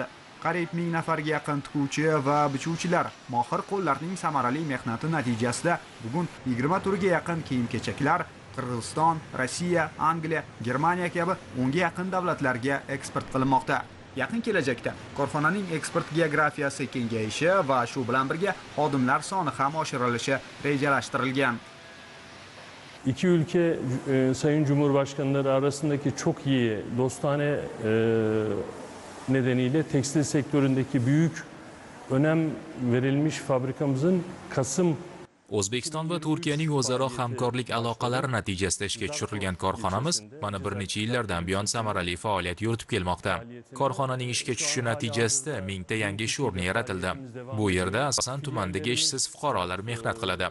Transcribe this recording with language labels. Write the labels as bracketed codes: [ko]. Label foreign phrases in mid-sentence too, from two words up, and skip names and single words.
[uz] Qariyb 1000 nafarga yaqin tikuvchi va bichuvchilar mohir qo'llarning samarali mehnati natijasida bugun 20 turga yaqin kiyim-kechaklar Qirg'iziston, Rossiya, Angliya, Germaniya kabi 10 ga yaqin davlatlarga eksport qilinmoqda. Yaqin kelajakda korxonaning eksport geografiyasi kengayishi va shu bilan birga xodimlar soni ham oshirilishi rejalashtirilgan. [tr] İki ülke Sayın Cumhurbaşkanları arasındaki çok iyi dostane nedeniyle tekstil sektöründeki büyük önem verilmiş fabrikamızın Kasım [uz] O'zbekiston va Turkiyaning o'zaro hamkorlik aloqalari natijasida ishga tushirilgan korxonamiz mana bir necha yillardan buyon samarali faoliyat yuritib kelmoqda. Korxonaning ishga tushishi natijasida 1000 ta yangi ish o'rni yaratildi. Bu yerda asosan tumandagi ishsiz fuqarolar mehnat qiladi.